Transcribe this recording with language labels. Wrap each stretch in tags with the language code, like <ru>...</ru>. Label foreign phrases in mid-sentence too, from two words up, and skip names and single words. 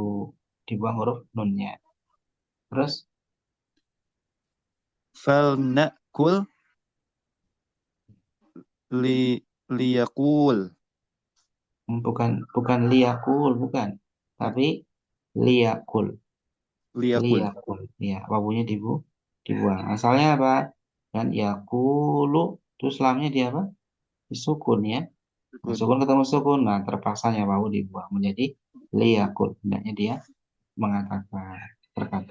<id>Dibuang huruf nunnya. Terus</id> <ar>فلنقل ليقل.</ar> <id>bukan liyakul, bukan. Tapi liyakul. Liyakul. Liyakul. Ya, wawunya dibuang. Asalnya apa? Dan yakulu terus lamnya dia apa? Disukun ya. Nah, sukun ketemu sukun, nah terpaksanya wawu dibuang menjadi liyakul. Hendaknya dia mengatakan berkata.</id>